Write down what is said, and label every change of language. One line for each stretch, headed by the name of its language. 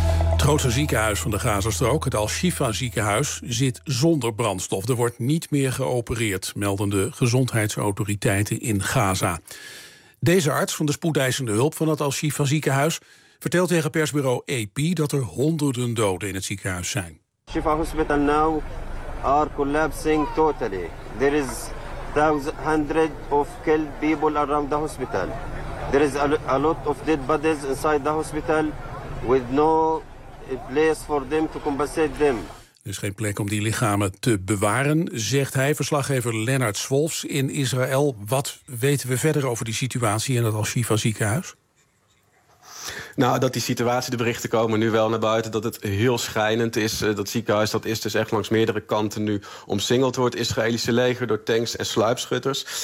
Dutch: Het grootste ziekenhuis van de Gazastrook, het Al-Shifa ziekenhuis, zit zonder brandstof. Er wordt niet meer geopereerd, melden de gezondheidsautoriteiten in Gaza. Deze arts van de spoedeisende hulp van het Al-Shifa ziekenhuis vertelt tegen persbureau AP dat er honderden doden in het ziekenhuis zijn.
English: Shifa Hospital now are collapsing totally. There is hundreds of killed people around the hospital. There is a lot of dead bodies inside the hospital with no place for them to compensate them.
Dutch: Er is geen plek om die lichamen te bewaren, zegt hij. Verslaggever Lennart Zwolfs in Israël. Wat weten we verder over die situatie in het Al-Shifa ziekenhuis? Nou, dat die situatie, de berichten komen nu wel naar buiten, dat het heel schrijnend is. Dat ziekenhuis, dat is dus echt langs meerdere kanten nu omsingeld door het Israëlische leger, door tanks en sluipschutters.